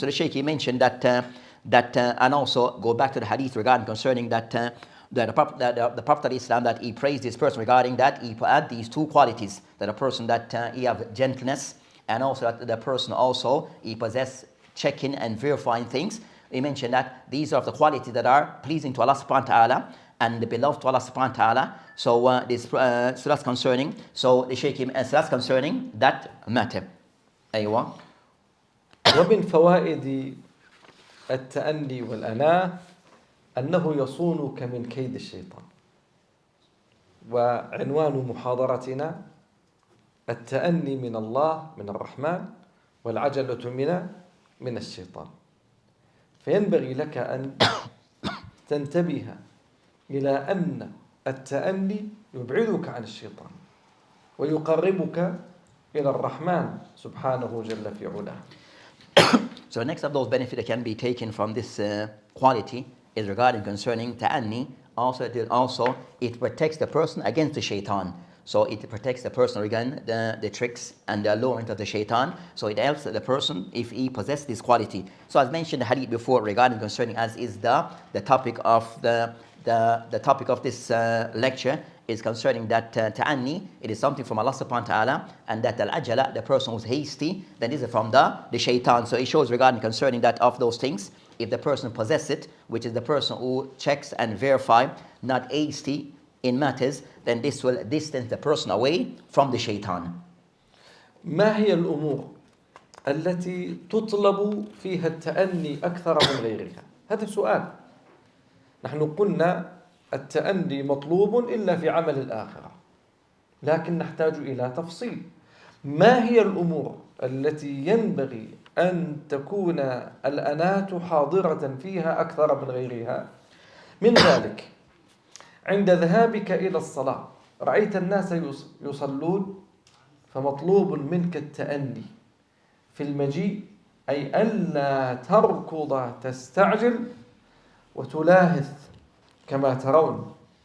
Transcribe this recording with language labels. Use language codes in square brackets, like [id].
[en] So the Shaykh, he mentioned that and also go back to the hadith regarding concerning that the Prophet of Islam, that he praised this person regarding that he had these two qualities, that a person that he have gentleness, and also that the person also he possess checking and verifying things. He mentioned that these are the qualities that are pleasing to Allah subhanahu wa ta'ala and beloved to Allah subhanahu wa ta'ala. So so that's concerning. So the Shaykh, so that's concerning that matter. [ar] أيوة. ومن فوائد التأني والأناة أنه يصونك من كيد الشيطان. وعنوان محاضرتنا التأني من الله من الرحمن والعجلة من الشيطان. فينبغي لك أن تنتبه إلى أن التأني يبعدك عن الشيطان ويقربك إلى الرحمن سبحانه جل في علاه. [en] So next of those benefits that can be taken from this quality is regarding concerning ta'anni. Also it protects the person against the shaitan. So it protects the person against the tricks and the allurement of the shaitan. So it helps the person if he possesses this quality. So as mentioned the hadith before regarding concerning, as is the topic of the topic of this lecture, is concerning that ta'anni, it is something from Allah subhanahu wa ta'ala, and that al-ajala, the person who's hasty, then this is from the shaitan. So it shows regarding concerning that of those things, if the person possesses it, which is the person who checks and verify, not hasty in matters, then this will distance the person away from the shaitan. [ar] ما هي الأمور التي تطلب فيها التأني أكثر من غيرها؟ هذا سؤال. نحن قلنا التأني مطلوب إلا في عمل الآخرة، لكن نحتاج إلى تفصيل. ما هي الأمور التي ينبغي أن تكون الأناة حاضرة فيها أكثر من غيرها؟ من ذلك عند ذهابك إلى الصلاة رأيت الناس يصلون، فمطلوب منك التأني في المجيء، أي ألا تركض تستعجل وتلاهث كما ترون.